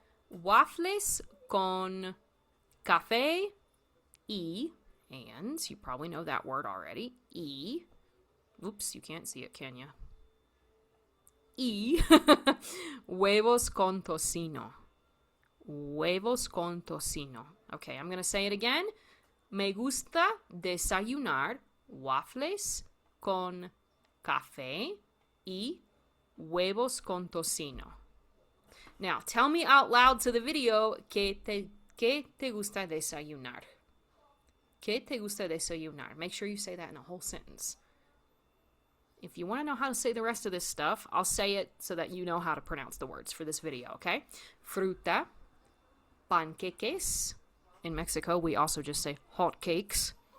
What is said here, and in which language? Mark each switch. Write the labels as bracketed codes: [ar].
[es] Waffles con café y, [en] and you probably know that word already, y. Oops, you can't see it, can you? [es] Y huevos con tocino. Huevos con tocino. [en] Okay, I'm going to say it again. [es] Me gusta desayunar waffles con café y huevos con tocino. [en] Now, tell me out loud to the video, [es] ¿qué te gusta desayunar? ¿Qué te gusta desayunar? [en] Make sure you say that in a whole sentence. If you want to know how to say the rest of this stuff, I'll say it so that you know how to pronounce the words for this video, okay? [es] Fruta, panqueques. [en] In Mexico, we also just say hot cakes.